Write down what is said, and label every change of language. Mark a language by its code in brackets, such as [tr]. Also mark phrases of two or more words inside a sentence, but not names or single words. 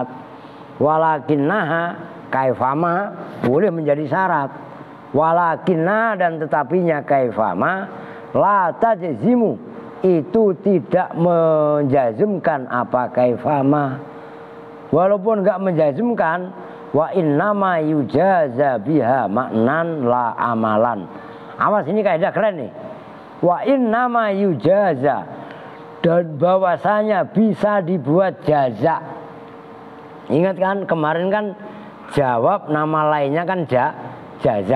[ar] Walakinnaha, kaifama [id] boleh menjadi syarat. Walakinna, dan tetapinya kaifama, [ar] la tajzimu, [id] itu tidak menjazmkan apa kaifama. Walaupun enggak menjazmkan, [ar] wa innama yujaza biha maknan la amalan. [id] Awas, ini kaidah keren nih. [ar] Wa innama yujaza, [id] dan bahwasanya bisa dibuat jaza. Ingat kan kemarin kan jawab nama lainnya kan jaza.